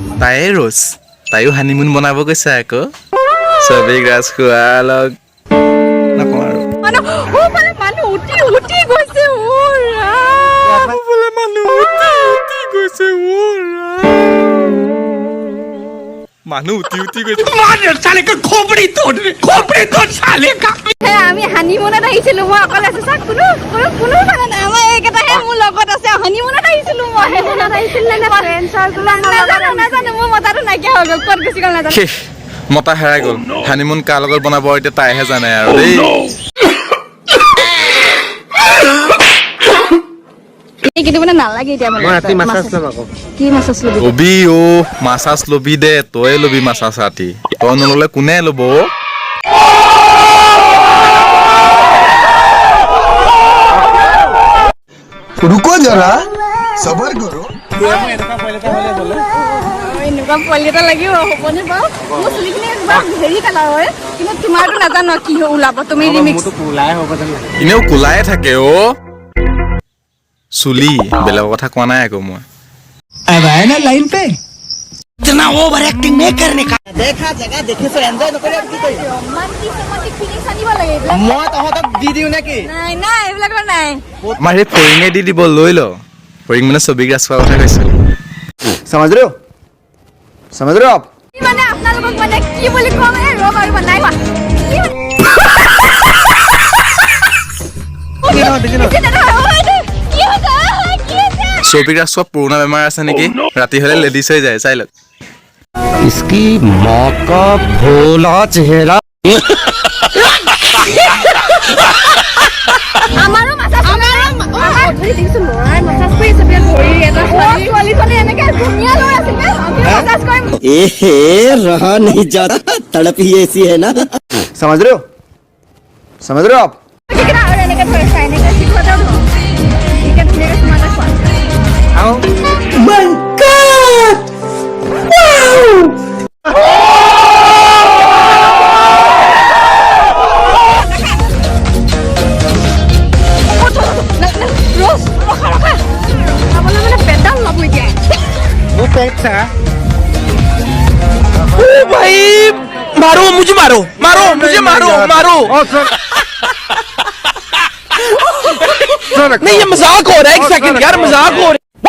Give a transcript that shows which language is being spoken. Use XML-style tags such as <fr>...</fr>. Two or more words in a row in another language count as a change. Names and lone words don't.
<as>তাইও হানিমুন বনাব গৈছে আকৌ। ছবি গ্ৰাছ খোৱা লগ নকওঁ আৰু। মানুহ উঠি গৈছে মানুহ উঠি গৈছে।</as> <hi>मार साले का खोपड़ी तोड़ साले का</hi> <as>আমি হানিমুনত আহিছিলো মই অকল আছে চাক কোনো মানে নাই মই এইকেইটাহে মোৰ লগত আছে হানিমুনত আহিছিলো মই হানিমুনত আহিছিল নে</as> <en>friend circle</en> <as>নাজানো মোৰ মতাটো নাইকিয়া হৈ গ'ল ক'ত গুচি গ'ল নাজানো মতা হেৰাই গ'ল। হানিমুন কাৰ লগত বনাব এতিয়া তাইহে জানে আৰু দেই। কিন্তু মানে নালাগে এতিয়া মানে মই ৰাতি মাছাজ ল'ম আকৌ কি মাছাজ ল'বি লবি মাছাজ লবি দে, তই লবি মাছাজ ৰাতি। তই নললে কোনে ল'ব?</as> <hi>रुको जरा, सबर करो।</hi> <as>এনেকুৱা পোৱালি এটা লাগিব হ'বনে বাৰু? মোৰ চুলিখিনি একদম হেৰি কালাৰ হয়, কিন্তু তোমাৰতো নাজানো কি ওলাব তুমি ৰিমিক্স মোৰতো কোলাই হ'ব যেন লাগে এনেও কোলাই থাকে চুলি, বেলেগৰ কথা কোৱা নাই আকৌ মই।</as> <hi>अब आए ना लाइन पे इतना</hi> <en>over acting</en> <hi>नहीं करने का देखा जगह देखे से एन्जॉय नकरे</hi> <as>কি কই</as> <en>romantic feelings</en> <as>আনিব লাগে এইবিলাক মই তহতক দি দিও নেকি নাই এইবিলাক নাই আমাৰ সেই ফৰিঙে দি দিব, লৈ ল। ফৰিং মানে ছবি গ্ৰাছ খোৱাৰ কথা কৈছো।</as> <hi>समझ रहे हो आप</hi> <as>কি মানে আপোনালোকক মানে কি বুলি কম ৰ'ব আৰু নাই কোৱা ছবি গ্ৰাছ খোৱা পুৰণা বেমাৰ আছে নেকি? ৰাতি হ'লে লেডিজ হৈ যায়, চাই লওক।</as> <hi>इसकी माँ का भोला चेहरा</hi> <as>আমাৰো মাছাজ ধৰি দিছো লৰাই মাছাজ কৰি আছে বিয়াত ধৰি এটা ছোৱালীজনী এনেকে ধুনীয়া লৈ আছিল আমি মাছাজ কৰিম</as> <hi>ए रहा नहीं जाता तड़प ही ऐसी है ना समझ रहे हो आप</hi> <as>কিনা আৰু এনেকে ধৰি চাই এনেকে শিকোৱাও ঠিক আছে ধুনীয়াকে তোমাক খোৱা</as> <hi>आओ</hi> <as>रोज रखा खाবলৈ মানে পেডাল ল'ব এতিয়া</as> <hi>वो पैसा ओ भाई मारो मुझे मारो नहीं ये मजाक हो रहा है एक सेकंड यार मजाक हो रहा है</hi>